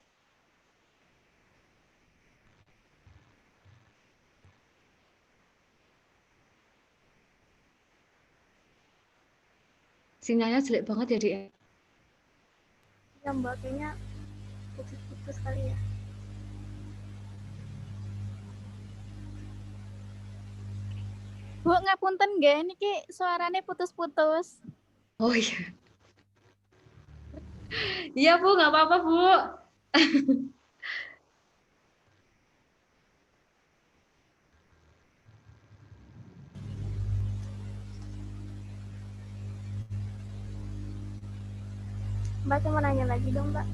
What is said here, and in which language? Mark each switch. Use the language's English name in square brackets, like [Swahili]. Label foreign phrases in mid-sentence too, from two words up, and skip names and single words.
[Indonesian] Sinyalnya jelek banget ya, Dik. Ya Mbak, kayaknya putus-putus kali ya. [Javanese] Bu, ngapunten nggih, niki suarane putus-putus. [Indonesian] Oh iya. Iya Bu, nggak apa-apa Bu. Mbak, saya mau nanya lagi dong Mbak.